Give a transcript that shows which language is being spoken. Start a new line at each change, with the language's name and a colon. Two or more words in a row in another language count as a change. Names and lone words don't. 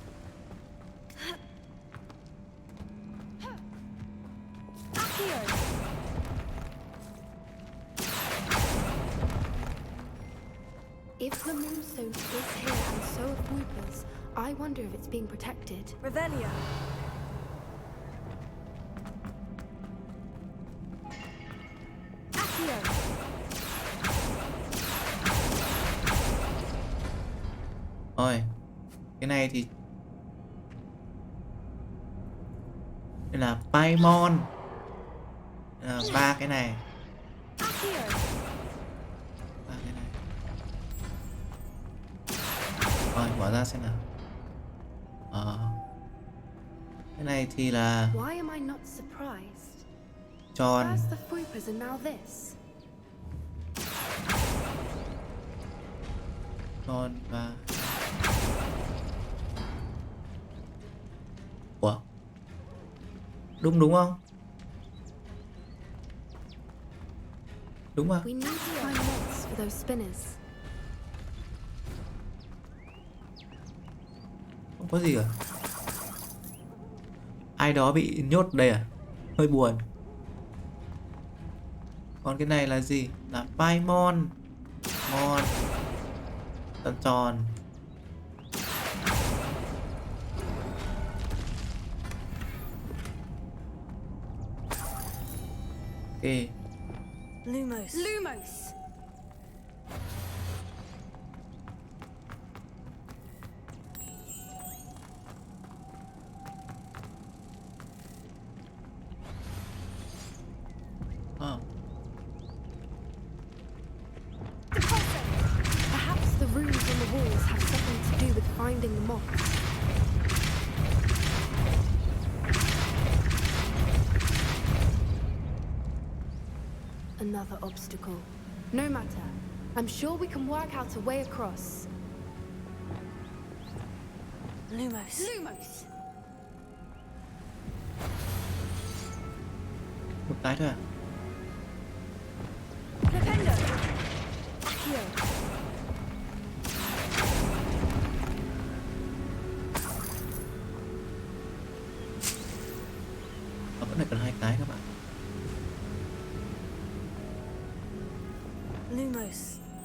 English: If the moonstone is here and so are Whoopers, I wonder if it's being protected. Revelio.
Vietnamese: Rồi. Cái này thì đây là Paimon. Ba cái này. Ba cái này. Rồi, mở ra xem nào. Cái này thì là
English: Why am I not surprised?
Vietnamese: tròn.
English: First the Whoopers and now this.
Vietnamese: Tròn và ủa? Đúng không? Đúng à?
English: We need to find mods for those spinners.
Vietnamese: Không có gì à? Ai đó bị nhốt đây à? Hơi buồn. Còn cái này là gì? Là Paimon. Mon. Tròn tròn. Ok.
English: Lumos. Lumos! Oh. Perhaps the runes on the walls have something to do with finding the moths. Another obstacle. No matter. I'm sure we can work out a way across. Lumos. Lumos!
Vietnamese: Một cái thôi à?
English: Flipendo. Accio.
Vietnamese: Vẫn phải cần 2 cái các bạn.
English: Lumos.